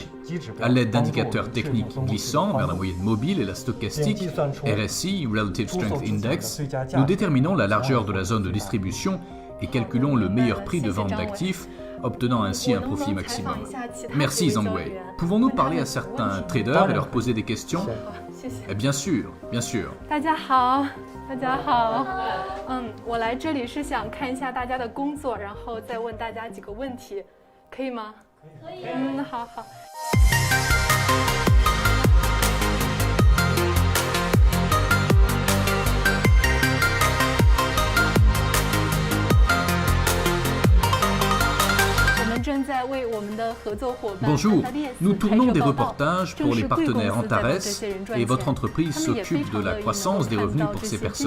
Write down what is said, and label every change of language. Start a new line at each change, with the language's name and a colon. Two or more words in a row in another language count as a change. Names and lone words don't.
French: À l'aide d'indicateurs techniques glissants vers la moyenne mobile et la stochastique, RSI,
English: Relative Strength Index,
French: nous déterminons la largeur de la zone de distribution et calculons le meilleur prix de vente d'actifs, obtenant ainsi un profit maximum. Merci Zhang Wei. Pouvons-nous parler à certains traders et leur poser des questions? Bien sûr, bien sûr.
Chinese: 大家好，我来这里是想看一下大家的工作，然后再问大家几个问题，可以吗？可以。好好。
French: Bonjour, nous tournons des reportages pour les partenaires Antares et votre entreprise s'occupe de la croissance des revenus pour ces personnes.